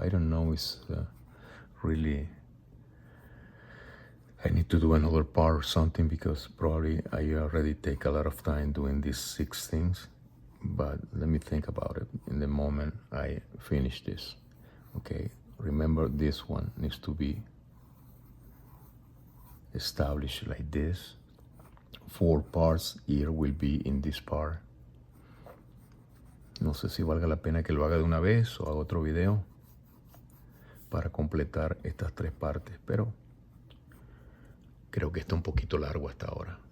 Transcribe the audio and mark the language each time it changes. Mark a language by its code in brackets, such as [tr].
[en] I don't know, it's really... I need to do another part or something because probably I already take a lot of time doing these 6 things. But let me think about it in the moment I finish this. Okay, remember this one needs to be established like this. 4 parts here will be in this part. [es] No sé si valga la pena que lo haga de una vez o haga otro video para completar estas 3 partes, pero creo que está un poquito largo hasta ahora.